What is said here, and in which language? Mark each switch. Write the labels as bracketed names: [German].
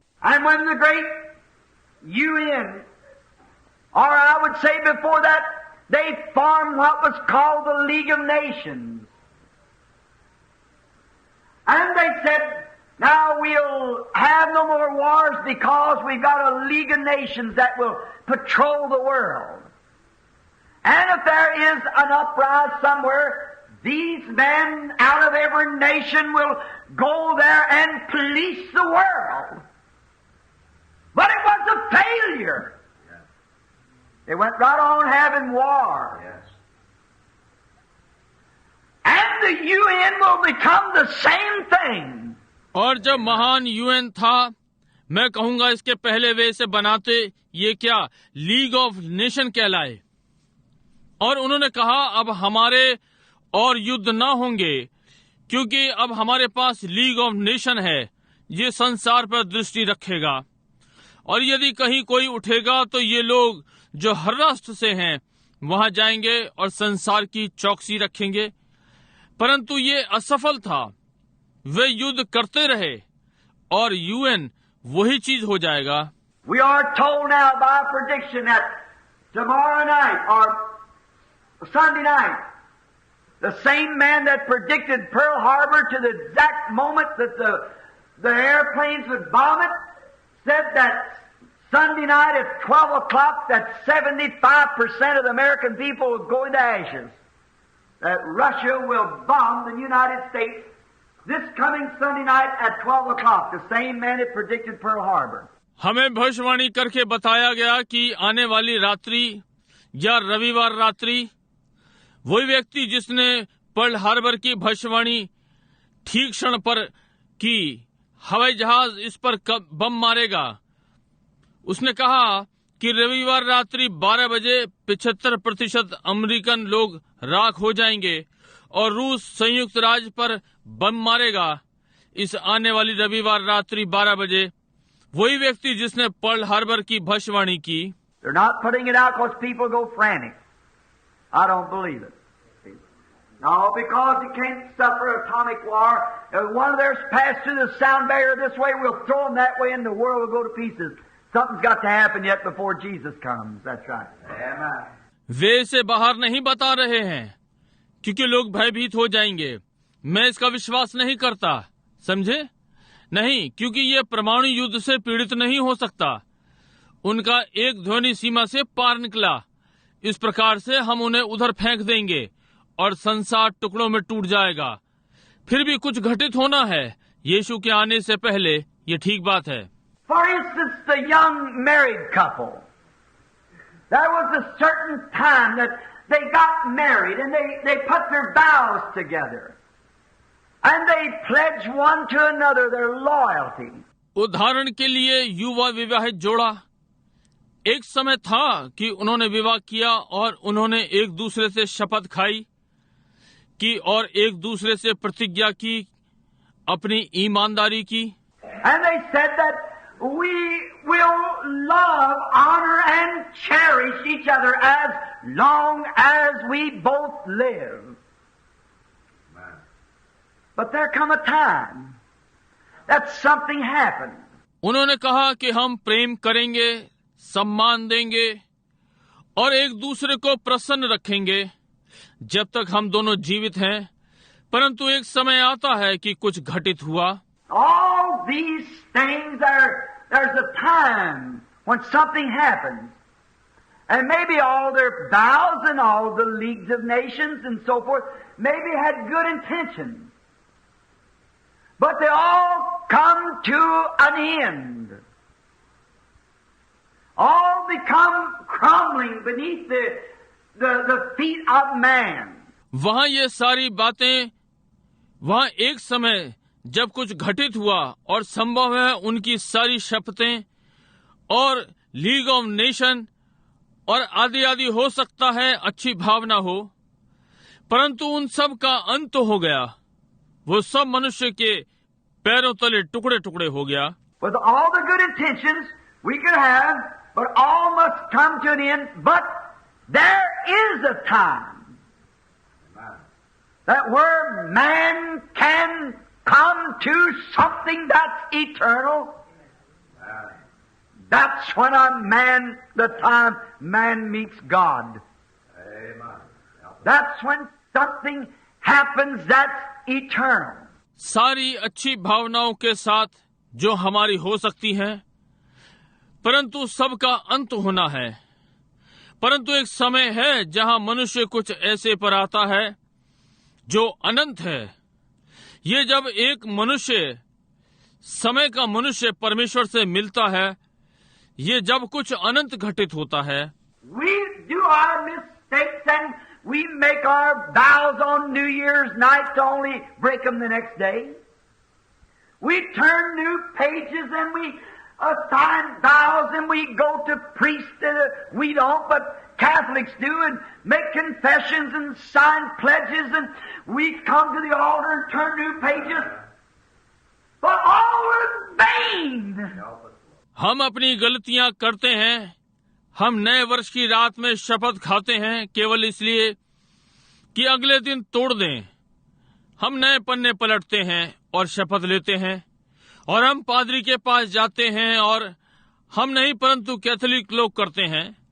[English] And when the great UN, or I would say before that, they formed what was called the League of Nations. And they said, now we'll have no more wars because we've got a League of Nations that will patrol the world. And if there is an uprising somewhere, these men out of every nation will go there and police the world. But it was a failure. Yes. They went right on having war. Yes. And the UN will become the same thing. [Hindi] और जब महान UN था, मैं कहूंगा इसके पहले वे इसे बनाते ये क्या लीग ऑफ नेशन कहलाए, और उन्होंने कहा अब हमारे और युद्ध ना होंगे, क्योंकि अब हमारे पास लीग ऑफ नेशन है, ये संसार पर दृष्टि रखेगा, और यदि कहीं कोई उठेगा तो ये लोग जो हर राष्ट्र से हैं वहां जाएंगे और संसार की चौकसी रखेंगे। परंतु ये असफल था, वे युद्ध करते रहे, और यूएन वही चीज हो जाएगा। [English] We are told now by prediction that tomorrow night or Sunday night, the same man that predicted Pearl Harbor to the exact moment that the airplanes would bomb it, said that Sunday night at 12 o'clock that 75% of the American people would go into ashes. That Russia will bomb the United States this coming Sunday night at 12 o'clock. The same man that predicted Pearl Harbor. [Hindi] हमें भविष्यवाणी करके बताया गया कि आने वाली रात्रि या रविवार रात्रि वही व्यक्ति जिसने पर्ल हार्बर की भविष्यवाणी ठीक क्षण पर की, हवाई जहाज इस पर बम मारेगा, उसने कहा कि रविवार रात्रि 12 बजे 75% अमेरिकन लोग राख हो जाएंगे और रूस संयुक्त राज्य पर बम मारेगा इस आने वाली रविवार रात्रि 12 बजे। वही व्यक्ति जिसने पर्ल हार्बर की भविष्यवाणी की। [English] They're not putting it out because people go frantic. I don't believe it. No, because you can't suffer atomic war. If one of theirs passed through the sound barrier this way, we'll throw them that way and the world will go to pieces. Something's got to happen yet before Jesus comes. That's right. Amen. [Hindi] वे इसे बाहर नहीं बता रहे हैं क्योंकि लोग भयभीत हो जाएंगे। मैं इसका विश्वास नहीं करता, समझे? नहीं, क्योंकि ये परमाणु युद्ध से पीड़ित नहीं हो सकता। उनका एक ध्वनि सीमा से पार निकला। इस प्रकार से हम उन्हें उधर फेंक देंगे और संसार टुकड़ों में टूट जाएगा। फिर भी कुछ घटित होना है यीशु के आने से पहले, ये ठीक बात है। [English] For instance, the young married couple. There was a certain time that they got married and they put their vows together. And they pledged one to another their loyalty. [Hindi] उदाहरण के लिए युवा विवाहित जोड़ा, एक समय था कि उन्होंने विवाह किया और उन्होंने एक दूसरे से शपथ खाई की और एक दूसरे से प्रतिज्ञा की, अपनी ईमानदारी की। [English] And they said that we will love, honor and cherish each other as long as we both live. But there come a time that something happened. [Hindi] उन्होंने कहा कि हम प्रेम करेंगे, सम्मान देंगे और एक दूसरे को प्रसन्न रखेंगे जब तक हम दोनों जीवित हैं, परंतु एक समय आता है कि कुछ घटित हुआ। [English] All these things there's a time when something happens. And maybe all their vows and all the leagues of nations and so forth maybe had good intentions. But they all come to an end. All become crumbling beneath the feet of man. [Hindi] वहाँ ये सारी बातें, वहाँ एक समय जब कुछ घटित हुआ और संभव है उनकी सारी शपथें और लीग ऑफ नेशन और आदि आदि हो सकता है अच्छी भावना हो, परंतु उन सब का अंत हो गया। वो सब मनुष्य के पैरों तले टुकड़े टुकड़े हो गया। [English] With all the good intentions we could have, but all must come to an end. But there is a time that where man can come to something that's eternal. That's when the time man meets God. That's when something happens that's eternal. [Hindi] सारी अच्छी भावनाओं के साथ जो हमारी हो सकती हैं, परंतु सबका अंत होना है। परंतु एक समय है जहां मनुष्य कुछ ऐसे पर आता है जो अनंत है। ये जब एक मनुष्य, समय का मनुष्य परमेश्वर से मिलता है, ये जब कुछ अनंत घटित होता है। [English] We do our mistakes and we make our vows on New Year's night to only break them the next day. We turn new pages and we assign vows and we go to priests. We don't, but Catholics do, and make confessions and sign pledges, and we come to the altar and turn new pages. But all in vain. [Hindi] हम अपनी गलतियां करते हैं। हम नए वर्ष की रात में शपथ खाते हैं केवल इसलिए कि अगले दिन तोड़ दें। हम नए पन्ने पलटते हैं और शपथ लेते हैं और हम पादरी के पास जाते हैं, और हम नहीं परंतु कैथोलिक लोग करते हैं,